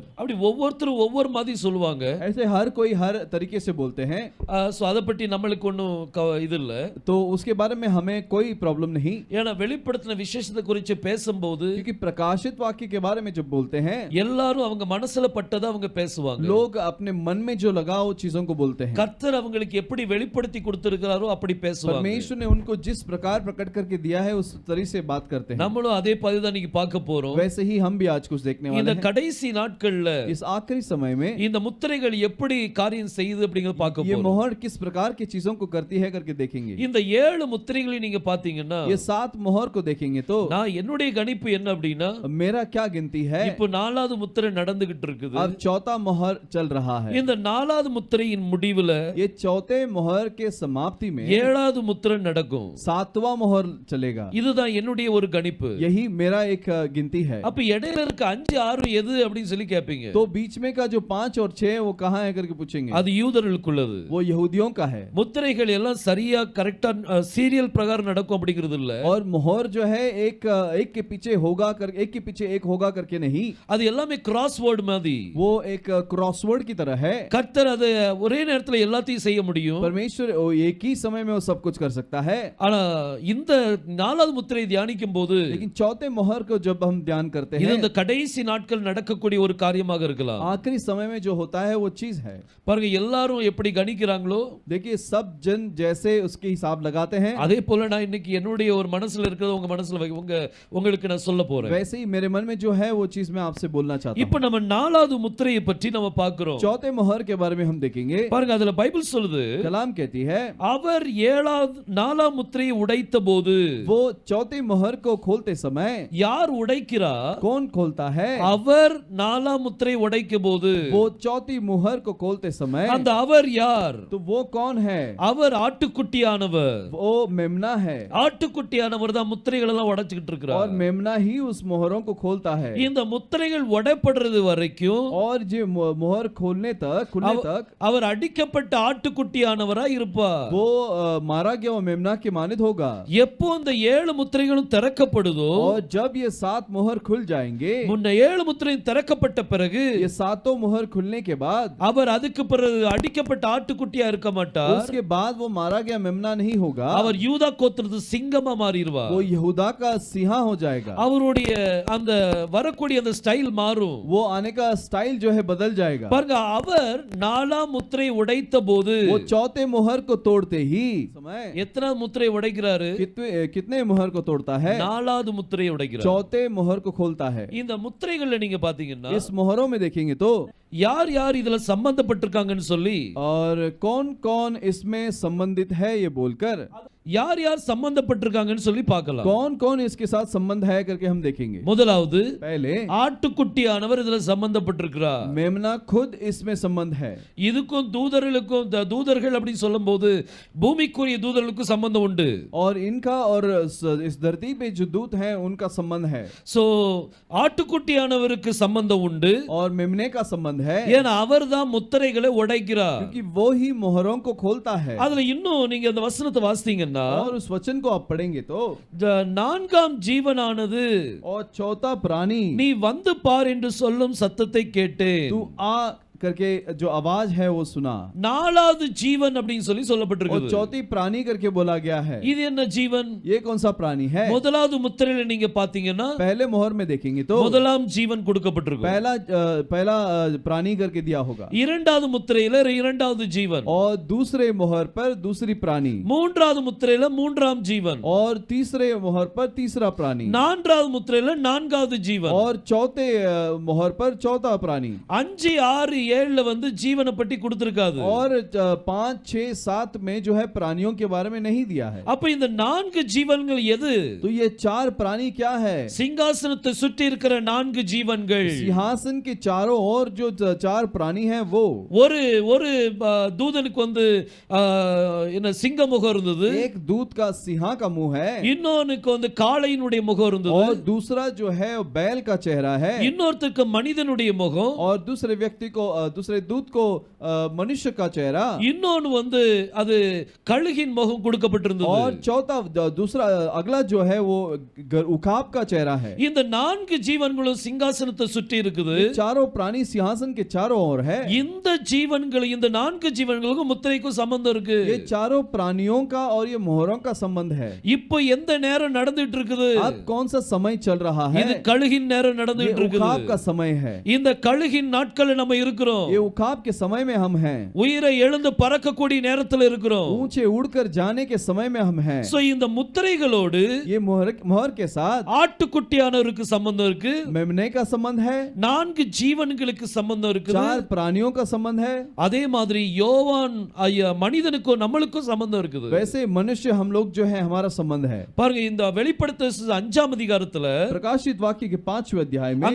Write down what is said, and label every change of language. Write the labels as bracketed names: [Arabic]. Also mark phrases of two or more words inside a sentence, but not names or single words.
[Tamil] அப்படி ஒவ்வொருத்தரும் ஒவ்வொரு மாதிரி சொல்லுவாங்க. [Hindi] ऐसे हर कोई हर तरीके से बोलते हैं. [Tamil] சோ அத பத்தி நம்மளுக்கு ஒண்ணும் இது இல்ல. [Hindi] तो उसके बारे में हमें कोई प्रॉब्लम नहीं. [Tamil] ஏன்னா வெளிப்படுத்தின விசேஷத்தை குறித்து பேசும்போது [Hindi] क्योंकि प्रकाशित वाक्य के बारे में जब बोलते हैं [Tamil] எல்லாரும் அவங்க மனசுல பட்டதை அவங்க பேசுவாங்க. [Hindi] लोग अपने मन में जो लगा वो चीजों को बोलते हैं. [Tamil] கர்த்தர் அவங்களுக்கு எப்படி வெளிப்படுத்தி கொடுத்திருக்காரோ அப்படி பேசுவாங்க. [Hindi] परमेश्वर ने उनको जिस प्रकार प्रकट करके दिया है उस तरीके से बात करते हैं. [Tamil] நம்மளும் அதே பதிவு தான் நீங்க பார்க்க போறோம். [Hindi] वैसे ही हम भी आज कुछ देखने वाले [Tamil] இந்த [Hindi] हैं. [Tamil] கடைசி நாட்கள்ல [Hindi] इस आखिरी समय में [Tamil] இந்த முத்திரைகள் எப்படி காரியம் செய்யுது அப்படிங்கறத பார்க்க [Hindi] ये [Tamil] போறோம். [Hindi] मोहर किस प्रकार की चीजों को करती है करके देखेंगे. [Tamil] இந்த 7 முத்திரைகளை நீங்க பாத்தீங்கன்னா [Hindi] ये 7 मोहर को देखेंगे तो [Tamil] நான் என்னுடைய கணிப்பு என்ன அப்படினா [Hindi] मेरा क्या गिनती है. [Tamil] இப்போ 4வது முத்திரை நடந்துகிட்டு இருக்குது. [Hindi] अब चौथा मोहर चल रहा है. [Tamil] இந்த 4வது முத்திரையின் முடிவுல [Hindi] ये चौथे मोहर के समाप्ति में [Tamil] 7வது முத்திரை நடக்கும். [Hindi] 7वां मोहर चलेगा. [Tamil] இதுதான் என்னுடைய ஒரு கணிப்பு. [Hindi] यही मेरा एक गिनती है. [Tamil] அப்ப இடையில இருக்க 5 6 எது அப்படினு சொல்லி கேப்பீங்க. [Hindi] तो बीच में का जो 5 और 6 वो कहां है करके पूछेंगे. [Tamil] அது யூதர்களுக்குள்ளது. [Hindi] वो यहूदियों का है. [Tamil] முத்திரைகள் எல்லாம் சரியா கரெக்ட்டா சீரியல் பிரகாரம் நடக்கும் அப்படிங்கிறது இல்ல. [Hindi] और मोहर जो है एक के पीछे होगा कर एक के पीछे एक होगा करके नहीं. [Tamil] அது எல்லாமே கிராஸ்வேர்ட் மாதிரி. [Hindi] वो एक क्रॉसवर्ड की तरह है. [Tamil] கர்த்தர் அது ஒரே நேரத்துல எல்லாத்தையும் செய்ய முடியும். [Hindi] परमेश्वर एक ही समय में वो सब कुछ कर सकता है. [Tamil] ஆனா இந்த 4வது முத்திரை தியானிக்கும் போது [Hindi] लेकिन चौथे मोहर को जब हम ध्यान करते [Tamil] இது [Hindi] हैं [Tamil] இந்த கடைசி நாட்கள் நடக்கக்கூடிய ஒரு காரியமாக இருக்கலாம். [Hindi] आखिरी समय में जो होता है वो चीज है. [Tamil] பாருங்க எல்லாரும் எப்படி கணிக்கிறாங்களோ [Hindi] देखिए सब जन जैसे उसके हिसाब लगाते हैं [Tamil] அதே போல நான் இன்னைக்கு என்னுடைய ஒரு மனசுல இருக்கிறது உங்க மனசுல உங்களுக்கு நான் சொல்ல போறேன். [Hindi] वैसे ही मेरे मन में जो है वो चीज मैं आपसे बोलना चाहता [Tamil] இப்போ நம்ம 4வது முத்திரையை பற்றி நம்ம பார்க்கிறோம். [Hindi] हूं. चौथे मोहर के बारे में हम देखेंगे. [Tamil] பாருங்க அதுல பைபிள் சொல்லுது [Hindi] कलाम कहती है [Tamil] அவர் 4ஆம் முத்திரையை உடைத்தபோது [Hindi] वो चौथे मोहर को खोलते समय [Tamil] யார் உடைக்கிறா? [Hindi] कौन खोलता है. [Tamil] அவர் 4ஆம் முத்திரையை உடைக்கும்போது [Hindi] वो चौथी मोहर को खोलते समय [Tamil] அந்த அவர் யார்? [Hindi] तो वो कौन है. [Tamil] அவர் ஆட்டுக்குட்டியானவர். [Hindi] वो मेमना है. [Tamil] ஆட்டுக்குட்டியானவர் தான் முத்திரைகள் எல்லாம் உடைச்சிட்டு [Hindi] और [Tamil] இருக்கிறார். [Hindi] मेमना ही उस मोहरों को खोलता है. [Tamil] இந்த முத்திரைகள் உடைப்படுறது வரைக்கும் [Hindi] और जो मोहर खुलने तक [Tamil] அவர் அடிக்கப்பட்ட ஆட்டுக்குட்டியானவரா இருப்பார். [Hindi] वो मारा गया वो मेमना के मानित होगा. [Tamil] எப்போ இந்த 7 முத்திரைகளும் திறக்கப்படுதோ [Hindi] और जब ये 7 मोहर खुल जाएंगे [Tamil] முன்ன 7 முத்திரையும் திறக்கப்பட்ட பிறகு [Hindi] ये 7 मोहर खुलने के बाद [Tamil] அவர் அதுக்கு பிறகு அடிக்கப்பட்ட ஆட்டுக்குட்டியா இருக்க மாட்டார். [Hindi] उसके बाद वो मारा गया मेमना नहीं होगा. [Tamil] அவர் யூதா கோத்திரத்து சிங்கமா மாறிடுவார். [Hindi] वो यहूदा का सिंहा हो जाएगा. [Tamil] அவருடைய அந்த வரக்கூடிய அந்த ஸ்டைல் மாறும். [Hindi] वो आने का स्टाइल जो है बदल जाएगा. [Tamil] பாருங்க அவர் 4ஆம் முத்திரை உடைத்த போது [Hindi] वो चौथे मोहर को तोड़ते ही समय [Tamil] எத்தனை முத்திரை உடைக்கிறாரு? [Hindi] कितने मोहर को तोड़ता है. [Tamil] 4வது முத்திரையை உடைக்கிறார். [Hindi] चौथे मोहर को खोलता है. [Tamil] இந்த முத்திரைகள்ல நீங்க பாத்தீங்கன்னா [Hindi] इस मोहरों में देखेंगे तो [Tamil] யார் யார் இதுல சம்பந்தப்பட்டிருக்காங்கன்னு சொல்லி [Hindi] और कौन कौन इसमें संबंधित है ये बोलकर [Tamil] யார் யார் சம்பந்தப்பட்டிருக்காங்கன்னு சொல்லி பார்க்கலாம். [Hindi] कौन कौन इसके साथ संबंध है करके हम देखेंगे. [Tamil] முதலாவது [Hindi] पहले [Tamil] ஆட்டுக்குட்டியானவர் இதுல சம்பந்தப்பட்டிருக்கிறார். [Hindi] मेमना खुद इसमें संबंध है. [Tamil] இதுக்கும் தூதர்களுக்கும் தூதர்கள் அப்படி சொல்லும்போது பூமிக்குரிய தூதர்களுக்கும் சம்பந்தம் உண்டு. [Hindi] और इनका और इस धरती पे जो दूत हैं उनका संबंध है. [Tamil] சோ ஆட்டுக்குட்டியானவருக்கு சம்பந்தம் உண்டு. [Hindi] और मेमने का संबंध है [Tamil] ஏன்னா அவர்தான் முத்திரைகளை உடைக்கிறார். [Hindi] क्योंकि वो ही मोहरों को खोलता है. [Tamil] அதுல இன்னும் நீங்க அந்த வசனத்தை வாசித்தீங்கன்னா [Hindi] और उस वचन को आप पढ़ेंगे तो [Tamil] 4ஆம் ஜீவனானது [Hindi] और चौथा प्राणी [Tamil] நீ வந்து பார் என்று சொல்லும் சத்தத்தை கேட்டேன். [Hindi] तू आ करके जो आवाज है वो सुना. [Tamil] 4வது ஜீவன் அப்படின்னு சொல்லி [Hindi] और [Tamil] சொல்லப்பட்டிருக்கு. [Hindi] चौथी प्राणी करके बोला गया है. [Tamil] இது என்ன ஜீவன்? [Hindi] ये कौन सा प्राणी है. [Tamil] முதலாவது முத்திரையில நீங்க பாத்தீங்கன்னா [Hindi] पहले मोहर में देखेंगे तो [Tamil] முதலாம் ஜீவன் கொடுக்கப்பட்டிருக்கு. [Hindi] पहला प्राणी करके दिया होगा. [Tamil] இரண்டாவது முத்திரையில இரண்டாவது ஜீவன். [Hindi] और दूसरे मोहर पर दूसरी प्राणी. [Tamil] மூன்றாவது முத்திரையில மூன்றாம் ஜீவன். [Hindi] और तीसरे मोहर पर तीसरा प्राणी. [Tamil] நான்காவது முத்திரையில நான்காவது ஜீவன். [Hindi] और चौथे मोहर पर चौथा प्राणी. [Tamil] 5 6 6 வந்து ஜீவனை பற்றி கொடுத்திருக்காது. [Hindi] और 5, 6, 7 में जो है प्राणियों के बारे में नहीं दिया है। [Tamil] அப்ப இந்த 4 ஜீவன்கள் எது? [Hindi] तो ये 4 प्राणी क्या है? [Tamil] சிங்காசனத்தை சுற்றி இருக்கிற 4 ஜீவன்கள். [Hindi] सिंहासन के चारों ओर जो 4 प्राणी हैं वो [Tamil] ஒரு தூதனுக்கு வந்து என்ன சிங்க முகம் இருந்தது. [Hindi] एक दूत का सिंह का मुंह है, [Tamil] இன்னொன்னுக்கு வந்து காளையினுடைய முகம் இருந்தது. [Hindi] और दूसरा जो है वो बैल का चेहरा है, [Tamil] இன்னொருத்தருக்கு மனிதனுடைய முகம், [Hindi] और दूसरे व्यक्ति को दूसरे दूत को मनुष्य का चेहरा, [Tamil] இன்னொன்னு வந்து அது கழுகின் முகம் கொடுக்கப்பட்டிருந்தது. [Hindi] और चौथा दूसरा अगला जो है वो उकाब का चेहरा है। [Tamil] இந்த 4 ஜீவன்களும் சிங்காசனத்தை சுற்றி இருக்குது. [Hindi] चारों प्राणी सिंहासन के चारों ओर है। [Tamil] இந்த ஜீவன்கள் இந்த 4 ஜீவன்களுக்கும் முத்திரைக்கும் சம்பந்தம் இருக்கு. [Hindi] ये चारों प्राणियों का और ये मोहरों का संबंध है। [Tamil] இப்போ எந்த நேரம் நடந்துட்டு இருக்குது? [Hindi] अब कौन सा समय चल रहा है? [Tamil] இது கழுகின் நேரம் நடந்துட்டு [Hindi] ये [Tamil] இருக்குது. [Hindi] उकाब का समय है। [Tamil] இந்த கழுகின் நாட்கள் நம்ம இருக்கிறோம். [Hindi] ये उकाब के समय में हम हैं। [Tamil] உயிரை எழுந்து பறக்கக்கூடிய நேரத்தில் இருக்கிறோம். [Hindi] ऊंचे उड़कर जाने के समय में हम हैं। [Tamil] சோ இந்த முத்திரைகளோடு [Hindi] ये मोहर के साथ [Tamil] ஆட்டுக்குட்டியானவருக்கு சம்பந்தம் இருக்கு. [Hindi] मेमने का संबंध है। [Tamil] 4 ஜீவன்களுக்கு சம்பந்தம் இருக்குது. [Hindi] 4 प्राणियों का संबंध है। [Tamil] அதே மாதிரி யோவான் மனிதனுக்கும் நம்மளுக்கும் சம்பந்தம் இருக்குது. [Hindi] वैसे मनुष्य हम लोग जो है हमारा संबंध है। [Tamil] பாருங்க இந்த வெளிப்படுத்தல் 5ஆம் அதிகாரத்துல [Hindi] प्रकाशित वाक्य के 5वें अध्याय में